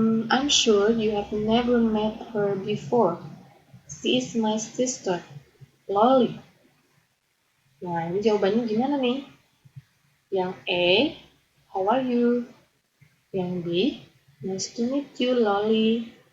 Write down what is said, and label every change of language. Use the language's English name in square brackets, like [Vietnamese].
[English] I'm sure you have never met her before. She is my sister, Lolly. [Indonesian] Nah, ini jawabannya gimana nih? Yang A, [English] how are you? [Indonesian] Yang B, [English] nice to meet you, Lolly.